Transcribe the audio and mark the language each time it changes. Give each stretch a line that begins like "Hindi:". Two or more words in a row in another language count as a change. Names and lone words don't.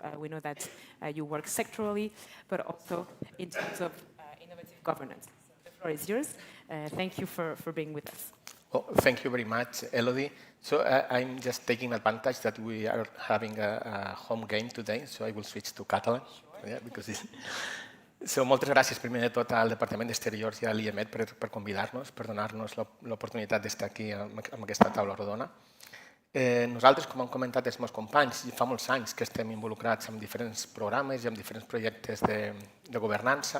English: We know that you work sectorally, but also in terms of innovative governance. So the floor is yours. Thank you for being with us. Well, thank you very much, Elodie. So I'm just taking advantage that we are having a home game today, so I will switch to Catalan. Sure. Yeah, because so,
Catalan: moltes gràcies primer de tot al Departament d'Exteriors i a l'IEMed per convidar-nos, per donar-nos l'oportunitat d'estar aquí amb aquesta taula rodona. Nosaltres, com han comentat els meus companys, fa molts anys que estem involucrats en diferents programes i en diferents projectes de governança.